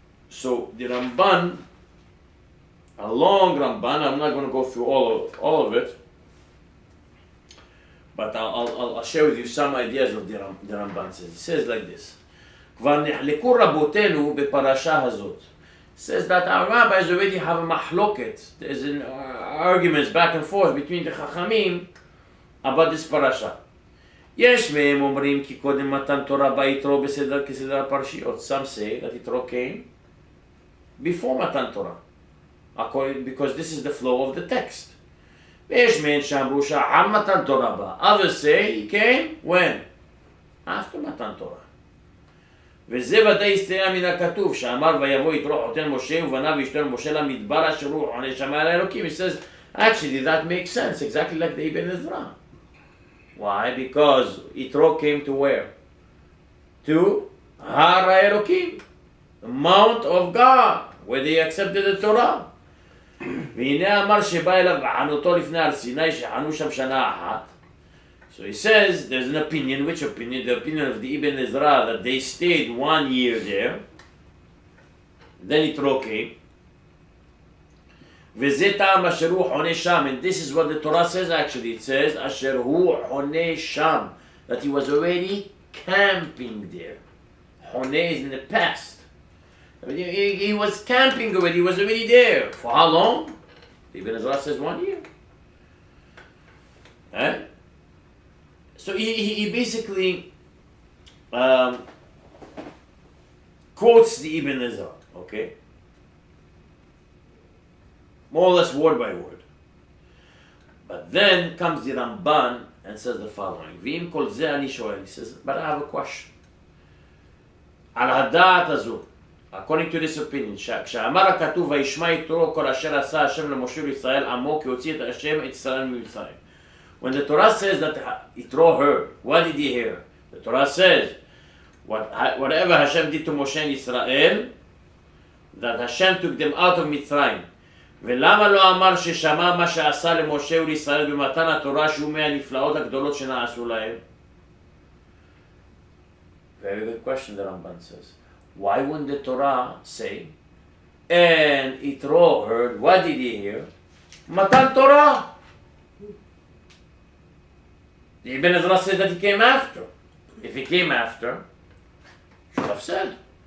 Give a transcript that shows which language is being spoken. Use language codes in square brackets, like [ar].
[en] So the Ramban, a long Ramban, I'm not going to go through all of it, but I'll share with you some ideas of the Ramban says. He says like this, [he] כבר נחלקו רבותינו בפרשה הזאת. [en] Says that our rabbis already have a mahloket. There's an arguments back and forth between the Chachamim about this parasha. [he] יש מהם אומרים כי קודם מתן תורה ביתרו בסדר כסדר הפרשיות. [en] Some say that Yitro came before Matan Torah, because this is the flow of the text. [he] ויש מהם שאמרו שאחר מתן תורה בא. [en] Others say he came when? After Matan Torah. [he] וזה ודאי הסתייע מן הכתוב שאמר ויבוא יתרו חותן משה ובניו וישתנו משה למדבר אשר הוא חונה שם על האלוקים. [en] He says actually that makes sense, exactly like the Ibn Ezra. Why? Because Yitro came to where? To Har HaElokim, the Mount of God, where they accepted the Torah. [he] והנה אמר שבא אליו וחנותו לפני הר סיני שחנו שם שנה אחת. [en] So he says there's an opinion. Which opinion? The opinion of the Ibn Ezra that they stayed 1 year there. Then Yitro came. [he] וזה טעם אשר הוא חונה שם. [en] And this is what the Torah says actually. It says [he] אשר הוא חונה שם. [en] That he was already camping there. חונה is in the past. He was camping already. He was already there. For how long? Ibn Ezra says 1 year. Eh? So he basically quotes the Ibn Ezra, okay? More or less word by word. But then comes the Ramban and says the following. [he] V'im kol zeh ani shoel. [en] He says, but I have a question. [he] Al hada'at hazu, [en] according to this opinion, [he] כשאמר הכתוב וישמע יתרו כל אשר עשה השם למשה וישראל עמו כי הוציא את השם את ישראל ממצרים. [en] When the Torah says that Yitro heard, what did he hear? The Torah says, whatever Hashem did to Moshe and Israel, that Hashem took them out of Mitzrayim. [he] ולמה לא אמר ששמע מה שעשה למשה ולישראל במתן התורה שהוא מהנפלאות הגדולות שנעשו להם? [en] Very good question, the Ramban says. Why wouldn't the Torah say, and Yitro heard, what did he hear? Matan Torah. The Ibn Ezra said that he came after. If he came after, should have said.